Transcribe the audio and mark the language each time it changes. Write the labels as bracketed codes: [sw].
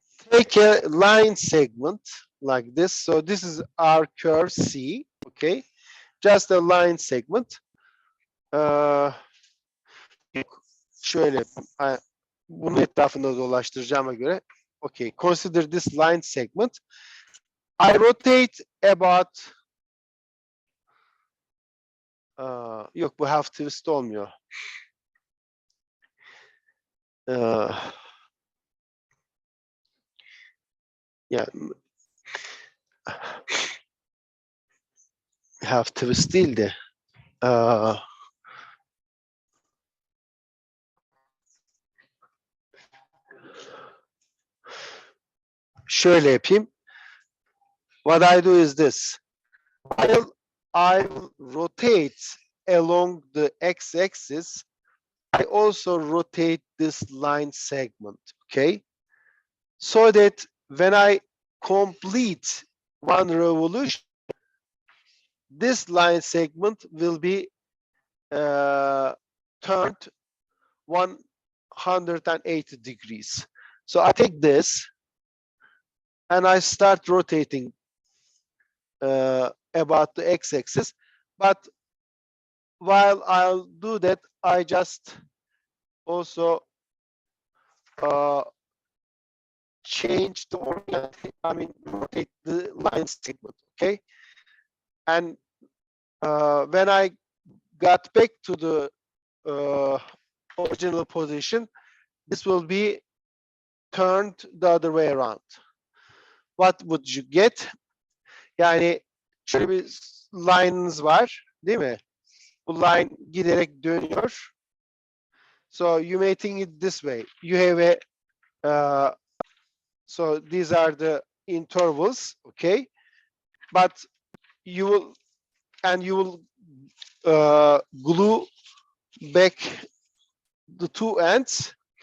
[en] Take a line segment like this. So this is our curve C. Okay, just a line segment. [tr] Şöyle bunun etrafında dolaştıracağıma göre. [en] Okay, consider this line segment. I rotate about [tr] yok bu [en] half twist [tr] olmuyor. Yani half twist değil de şöyle yapayım. [en] What I do is this. I rotate along the x-axis. I also rotate this line segment, okay? So that when I complete one revolution, this line segment will be turned 180 degrees. So I take this and I start rotating about the x-axis, but while I'll do that, I just also change the rotate the line segment, okay? And when I got back to the original position, this will be turned the other way around. What would you get? [tr] Yani şöyle bir line'ınız var, değil mi? Bu line giderek dönüyor. [en] So you may think it this way. You have a so these are the intervals, okay? But you will glue back the two ends.